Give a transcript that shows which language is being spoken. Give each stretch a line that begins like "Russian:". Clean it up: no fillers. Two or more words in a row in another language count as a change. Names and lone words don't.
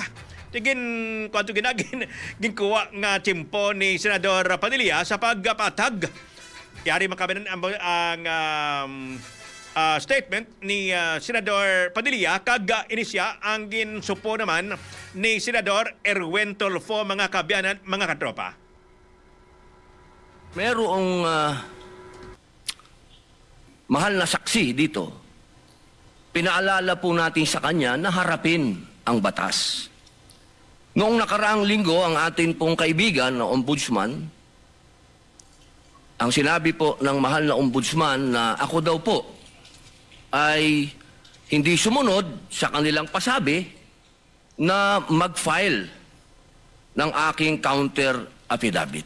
Hiligaynon: Tigin kwanto ginkuha nga timpo ni Senador Padilla sa pagpatag. Yari makabenan ang statement ni Senador Padilla kag inisya ang ginsupo naman ni Senador Erwin Tulfo mga kabyanan mga katropa.
Filipino: Merong mahal na saksi dito. Pinaalala po natin sa kanya na harapin ang batas. Noong nakaraang linggo, ang atin pong kaibigan na ombudsman, ang sinabi po ng mahal na ombudsman na ako daw po ay hindi sumunod sa kanilang pasabi na mag-file ng aking counter affidavit.